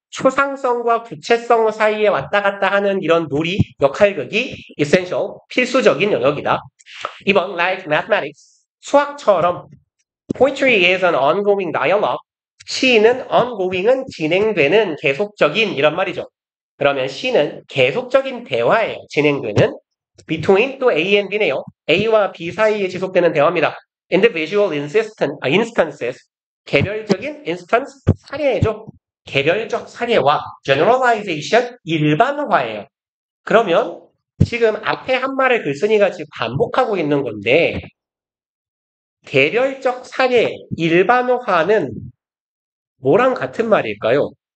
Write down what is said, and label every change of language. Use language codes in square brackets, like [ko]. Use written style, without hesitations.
[ko] 추상성과 구체성 사이에 왔다 갔다 하는 이런 놀이 역할극이 essential 필수적인 영역이다. 2번 [en] like mathematics [ko] 수학처럼 [en] poetry is an ongoing dialogue [ko] 시는 ongoing은 진행되는 계속적인 이런 말이죠. 그러면 시는 계속적인 대화예요. 진행되는 between 또 A and B네요. A와 B 사이에 지속되는 대화입니다. [en] individual instances [ko] 개별적인 instance 사례죠. 개별적 사례와 generalization 일반화예요. 그러면 지금 앞에 한 말을 글쓴이가 지금 반복하고 있는 건데 개별적 사례 일반화는 뭐랑 같은 말일까요?